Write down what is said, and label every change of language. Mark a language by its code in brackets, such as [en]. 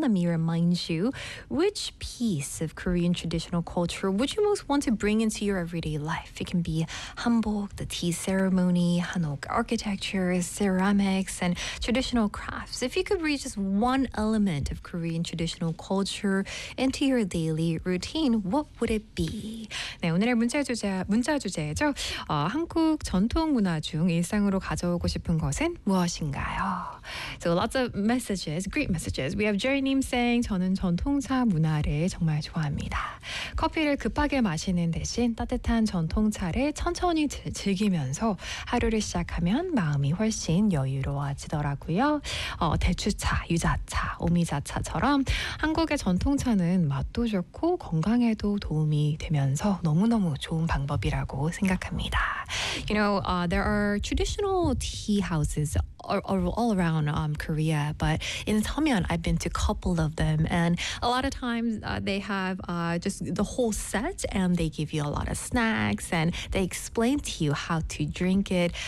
[en] Let me remind you, which piece of Korean traditional culture would you most want to bring into your everyday life? It can be hanbok, the tea ceremony, hanok architecture, ceramics, and traditional crafts. If you could bring just one element of Korean traditional culture into your daily routine, what would it be? [ko] 네, 오늘의 문자 주제죠. 한국 전통 문화 중 일상으로 가져오고 싶은 것은 무엇인가요? [en] So lots of messages, great messages. We have Jerry님 saying, [ko] 저는 전통차 문화를 정말 좋아합니다. 커피를 급하게 마시는 대신 따뜻한 전통차를 천천히 즐기면서 하루를 시작하면 마음이 훨씬 여유로워지더라고요. 대추차, 유자차, 오미자차처럼 한국의 전통차는 맛도 좋고 건강에도 도움이 되면서 너무너무 좋은 방법이라고 생각합니다. [en] You know, there are traditional tea houses all around Korea, but in Seomyeon, I've been to a couple of them, and a lot of times they have just the whole set, and they give you a lot of snacks, and they explain to you how to drink it.